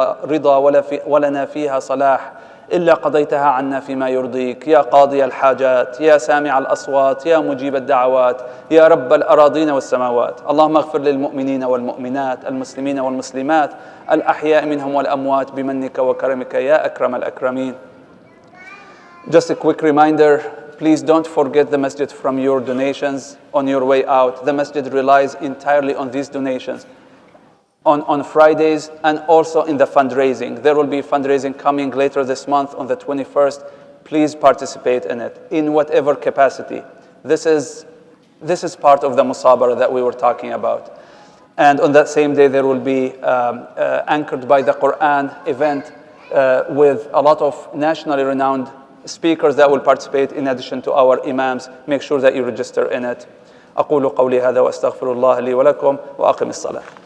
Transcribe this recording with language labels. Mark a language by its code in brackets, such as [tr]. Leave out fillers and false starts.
[ar] رضا ولنا فيها صلاح إلا قضيتها عنا فيما يرضيك يا قاضي الحاجات يا سامع الأصوات يا مجيب الدعوات يا رب الأراضين والسماوات. اللهم اغفر للمؤمنين والمؤمنات المسلمين والمسلمات الأحياء منهم والأموات بمنك وكرمك يا أكرم الأكرمين. [en] Just a quick reminder, please don't forget the masjid from your donations on your way out. The masjid relies entirely on these donations. On Fridays and also in the fundraising. There will be fundraising coming later this month on the 21st. Please participate in it in whatever capacity. This is part of the musabara that we were talking about. And on that same day there will be anchored by the Quran event with a lot of nationally renowned speakers that will participate in addition to our imams. Make sure that you register in it. [ar] أقول قولي هذا وأستغفر الله لي ولكم وأقم الصلاة.